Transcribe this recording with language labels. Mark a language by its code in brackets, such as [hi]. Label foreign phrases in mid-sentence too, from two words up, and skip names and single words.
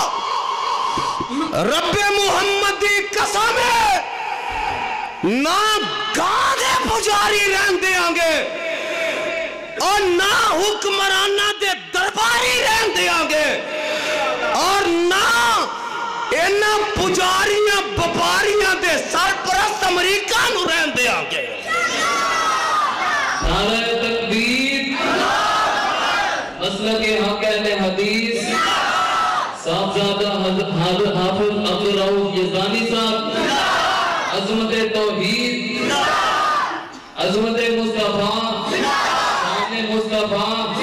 [pa] رب محمد دی قسم ہے نہ گاندے پجاری رہن دے آنگے اور نہ حکمرانہ دے درباری رہن دے آنگے اور نہ انہ پجاریاں بپاریاں دے سرپرست امریکہ نو رہن دے آنگے [ur] نعرہ تکبیر مسلک حق اہل حدیث صاحبزادہ حافظ عبدالرؤف یزدانی صاحب عظمت توحید عظمت مصطفیٰ شان مصطفیٰ